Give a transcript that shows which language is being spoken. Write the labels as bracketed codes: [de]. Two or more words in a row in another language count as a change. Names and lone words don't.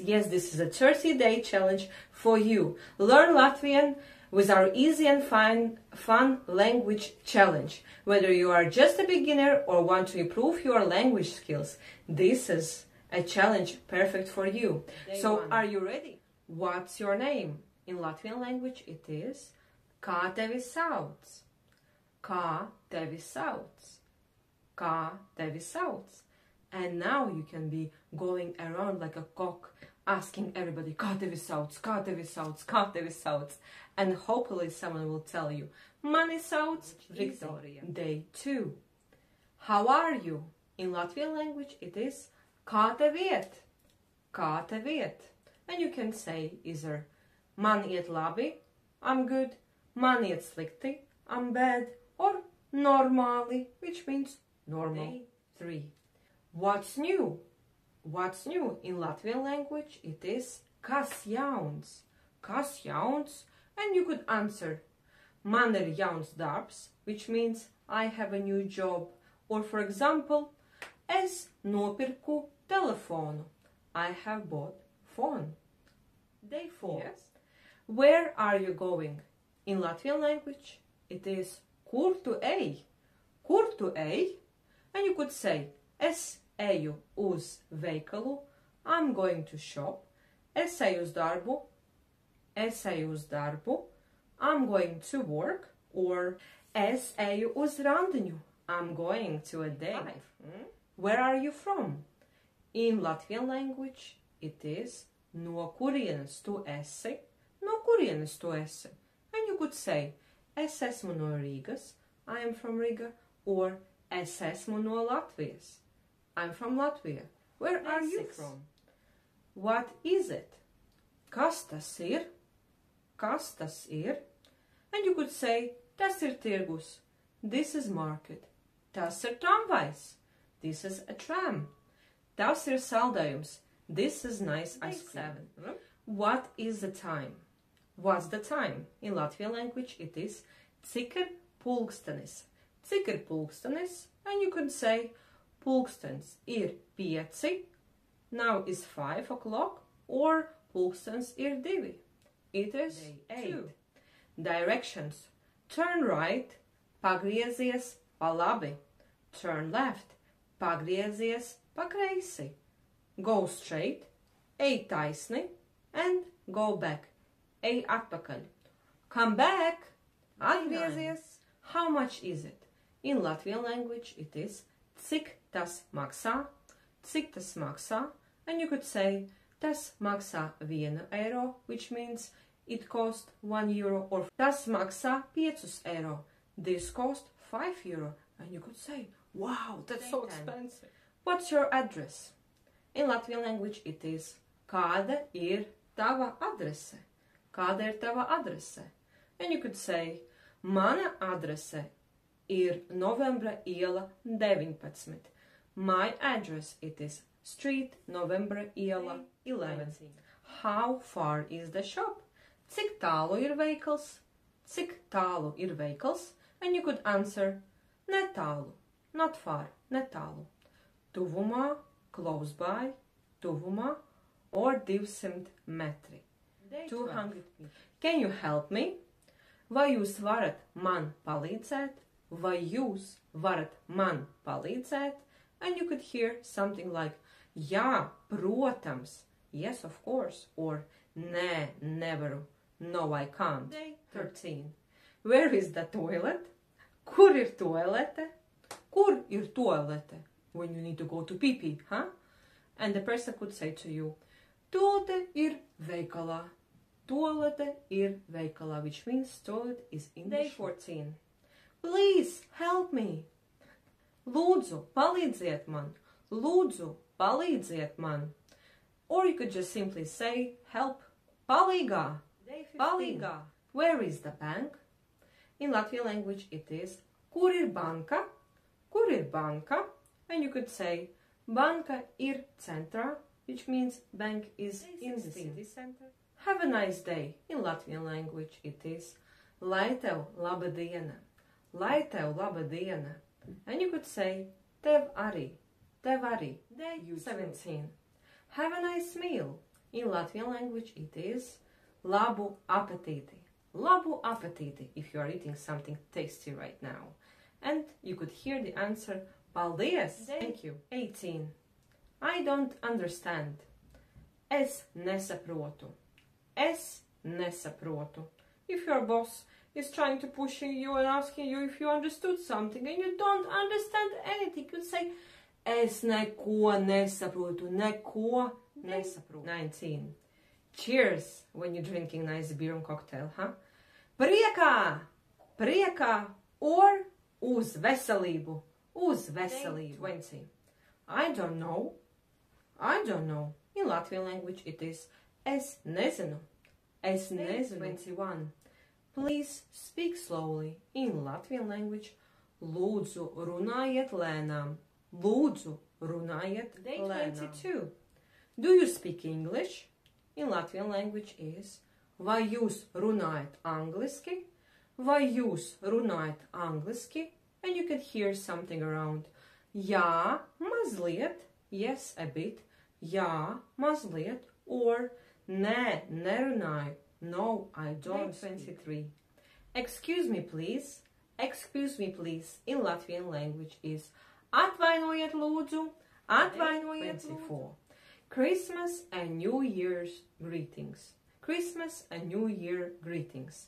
[en] Yes, this is a 30-day challenge for you. Learn Latvian with our easy and fun language challenge. Whether you are just a beginner or want to improve your language skills, this is a challenge perfect for you. So, are you ready? What's your name? In Latvian language, it is [lv] Kā tevi sauc? Kā tevi sauc? Kā tevi sauc? [en] And now you can be going around like a cock, asking everybody, [lv] Kā tevi sauc? Kā tevi sauc? Kā tevi sauc? [en] And hopefully someone will tell you, [lv] Mani sauc Victoria. Day 2. [en] How are you? In Latvian language, it is [lv] Kā tev iet? Kā tev iet? [en] And you can say either [lv] Man iet labi, [en] I'm good, [lv] Man iet slikti, [en] I'm bad, or normāli, which means normal. Day 3. What's new? What's new? In Latvian language, it is [lv] Kas jauns? Kas jauns? [en] And you could answer [lv] Man ir jauns darbs, [en] which means I have a new job. Or for example, [lv] Es nopirku telefonu. [en] I have bought phone. Day 4. Yes. Where are you going? In Latvian language, it is [lv] Kur tu ej? Kur tu ej? [en] And you could say [lv] Es eju uz veikalu. [en] I'm going to shop. [lv] Es eju uz darbu. Es eju uz darbu. [en] I'm going to work. [lv] Or Es eju uz randiņu. [en] I'm going to a date. Where are you from? In Latvian language, it is [lv] No kurienes tu esi? No kurienes tu esi? [en] And you could say [lv] Es esmu no Rīgas. [en] I am from Riga. Or [lv] Es esmu no Latvijas. [en] I'm from Latvia. Where are you from? What is it? [lv] Kas tas ir? Kas tas ir? [en] And you could say [lv] Tas ir tirgus. [en] This is market. [lv] Tas ir tramvajs. [en] This is a tram. [lv] Tas ir saldējums. [en] This is nice ice cream. 7. What is the time? What's the time? In Latvian language, it is [lv] Cik ir pulkstenis? Cik ir pulkstenis? [en] And you could say [lv] pulkstens ir 5. [en] Now is 5 o'clock. Or [lv] pulkstens ir 2. [en] It is 8. Directions. Turn right. [lv] Pagriezies pa labi. [en] Turn left. [lv] Pagriezies pa kreisi. [en] Go straight, [lv] ej taisni, [en] and go back, [lv] ej atpakaļ. [en] Come back, atgriezies. How much is it? In Latvian language, it is [lv] Cik tas maksā? Cik tas maksā? [en] And you could say [lv] Tas maksā 1 eiro, [en] which means it costs 1 euro. [lv] Or Tas maksā 5 eiro. [en] This costs 5 euro. And you could say, wow, that's so expensive. What's your address? In Latvian language, it is [lv] Kāda ir tava adrese? Kāda ir tava adrese? [en] And you could say [lv] Mana adrese ir Novembra iela 19. [en] My address, it is Street Novembra iela 11. How far is the shop? [lv] Cik tālu ir veikals? Cik tālu ir veikals? [en] And you could answer Netālu, not far, [lv] netālu. Tuvumā, [en] close by, tuvumā, or 200 metri. 200 metri. Can you help me? [lv] Vai jūs varat man palīdzēt? Vai jūs varat man palīdzēt? [en] And you could hear something like, [lv] Jā, protams, [en] yes, of course, or [lv] Nē, nevaru, [en] no, I can't. Day 13. Where is the toilet? [lv] Kur ir toalete? Kur ir toalete? [en] When you need to go to pee-pee, huh? And the person could say to you, [lv] Toalete ir veikalā. Toalete ir veikalā, [en] which means toilet is in Day 14. Please help me. [lv] Lūdzu, palīdziet man. Lūdzu, palīdziet man. [en] Or you could just simply say, help. Palīgā. Day 15. Palīgā. Where is the bank? In Latvian language, it is [lv] Kur ir banka? Kur ir banka? [en] And you could say [lv] Banka ir centrā, [en] which means bank is in the city center. Have a nice day. In Latvian language, it is [lv] Lai tev laba diena. Lai tev laba diena. [en] And you could say [lv] tev arī, tev arī. [en] Day 17. Have a nice meal. In Latvian language it is [lv] labu apetīti. Labu apetīti [en] if you are eating something tasty right now. And you could hear the answer paldies. Thank you. 18. I don't understand. [lv] Es nesaprotu. Es nesaprotu. [en] If your boss is trying to push you and asking you if you understood something and you don't understand anything, you could say [lv] es neko nesaprotu. Neko nesaprotu. 19. [en] Cheers when you're drinking nice beer and cocktail, huh? [lv] Priekā! Priekā! Or uz veselību. Uz veselību. 20. [en] I don't know. I don't know. In Latvian language it is [lv] es nezinu. Es nezinu. 21. [en] Please speak slowly. In Latvian language [lv] lūdzu runājiet lēnām. Lūdzu runājiet lēnām. 22. [en] Do you speak English? In Latvian language is [lv] vai jūs runājat angliski? Vai jūs runājat angliski? [en] And you can hear something around. [lv] Jā, mazliet. [en] Yes, a bit. [lv] Jā, mazliet. Or nē, nerunāju. [en] No, I don't. 23. Excuse me, please. Excuse me, please. In Latvian language is [lv] atvainojiet lūdzu. Atvainojiet lūdzu. 24. [en] Christmas and New Year's greetings. Christmas and New Year greetings.